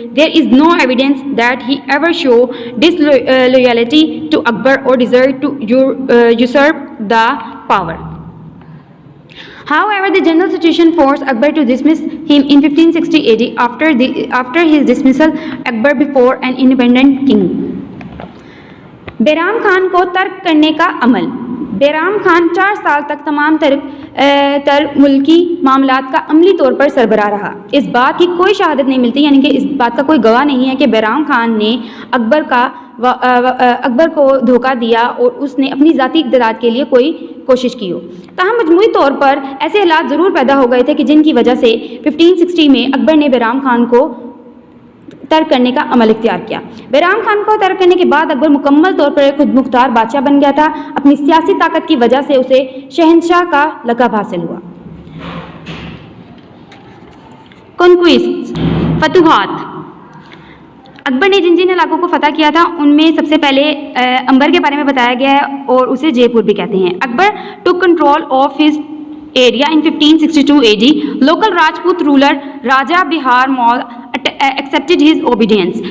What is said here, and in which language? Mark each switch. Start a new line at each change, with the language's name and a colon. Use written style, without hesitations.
English: There is no evidence that he ever showed disloyalty to Akbar or desired to usurp the power. However, the general situation forced Akbar to dismiss him in 1560 AD. After his dismissal, Akbar became an independent king.
Urdu: بیرام Khan کو ترک کرنے کا عمل۔ بیرام خان 4 سال تک تمام تر ملکی معاملات کا عملی طور پر سربراہ رہا۔ اس بات کی کوئی شہادت نہیں ملتی، یعنی کہ اس بات کا کوئی گواہ نہیں ہے کہ بیرام خان نے اکبر کو دھوکہ دیا اور اس نے اپنی ذاتی اقتدار کے لیے کوئی کوشش کی ہو۔ تاہم مجموعی طور پر ایسے حالات ضرور پیدا ہو گئے تھے کہ جن کی وجہ سے 1560 میں اکبر نے بیرام خان کو ترک کرنے کا عمل اختیار کیا۔ بیرام خان کو ترک کرنے کے بعد اکبر مکمل طور پر ایک خود مختار بادشاہ بن گیا تھا۔ اپنی سیاسی طاقت کی وجہ سے اسے شہنشاہ کا لقب حاصل ہوا۔ کنکویسٹ، فتوحات۔ اکبر نے جن جن علاقوں کو فتح کیا تھا ان میں سب سے پہلے امبر کے بارے میں بتایا گیا ہے اور اسے جے پور بھی کہتے ہیں۔ اکبر
English: Took control of his area in 1562 AD. Local Rajput ruler Raja Bihar Mal accepted his obedience.